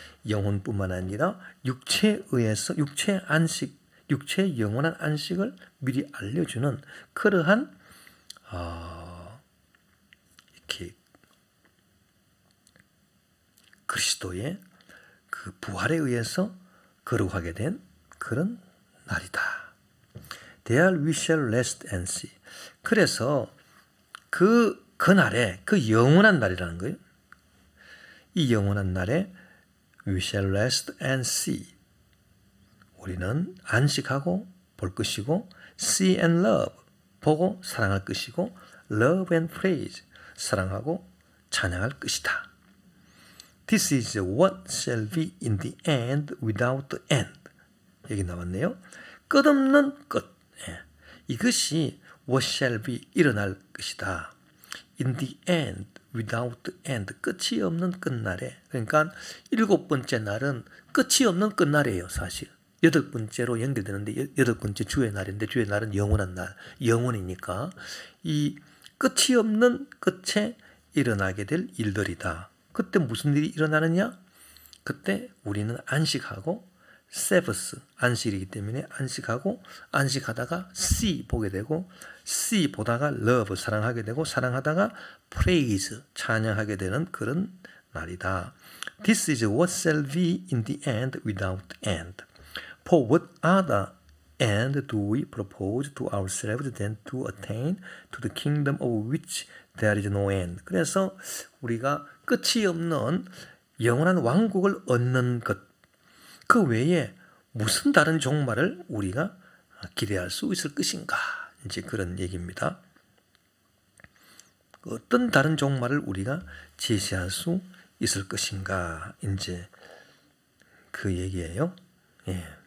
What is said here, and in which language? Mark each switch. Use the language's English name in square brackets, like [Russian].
[Korean] 영혼뿐만 아니라 육체에 의해서 육체의 안식, 육체의 영원한 안식을 미리 알려주는 그러한 이렇게 그리스도의 그 부활에 의해서 거룩하게 된 그런 날이다. [English] There we shall rest and see. [Korean] 그래서 그 날에, 그 영원한 날이라는 거예요. 이 영원한 날에 [English] we shall rest and see. [Korean] 우리는 안식하고 볼 것이고, [English] see and love, [Korean] 보고 사랑할 것이고, [English] love and praise, [Korean] 사랑하고 찬양할 것이다. [English] This is what shall be in the end without the end. [Korean] 여기 나왔네요. 끝없는 끝. 이것이 [English] what shall be, [Korean] 일어날 것이다. [English] In the end, without the end. [Korean] 끝이 없는 끝날에. 그러니까 7번째 날은 끝이 없는 끝날이에요, 사실. 8번째로 연결되는데 8번째 주의 날인데 주의 날은 영원한 날. 영원이니까 이 끝이 없는 끝에 일어나게 될 일들이다. 그때 무슨 일이 일어나느냐? 그때 우리는 안식하고 세버스, 안식이기 때문에 안식하고 안식하다가 see 보게 되고 see 보다가 love 사랑하게 되고 사랑하다가 praise 찬양하게 되는 그런 날이다. [English] This is what shall be in the end without end. For what other end do we propose to ourselves than to attain to the kingdom of which there is no end. [Korean] 그래서 우리가 끝이 없는 영원한 왕국을 얻는 것, 그 외에 무슨 다른 종말을 우리가 기대할 수 있을 것인가, 이제 그런 얘기입니다. 어떤 다른 종말을 우리가 제시할 수 있을 것인가, 이제 그 얘기예요. 예.